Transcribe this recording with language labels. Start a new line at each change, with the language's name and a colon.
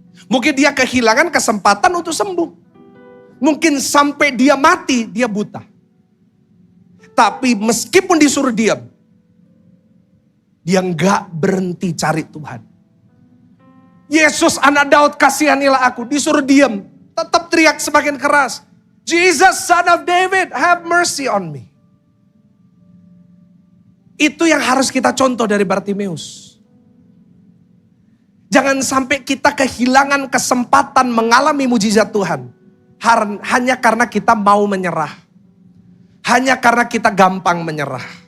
Indonesian: Mungkin dia kehilangan kesempatan untuk sembuh. Mungkin sampai dia mati dia buta. Tapi meskipun disuruh diam. Dia gak berhenti cari Tuhan. Yesus anak Daud kasihanilah aku. Disuruh diam. Tetap teriak semakin keras.
English: Jesus son of David have mercy on me.
Indonesian: Itu yang harus kita contoh dari Bartimeus. Jangan sampai kita kehilangan kesempatan mengalami mujizat Tuhan. Hanya karena kita mau menyerah. Hanya karena kita gampang menyerah.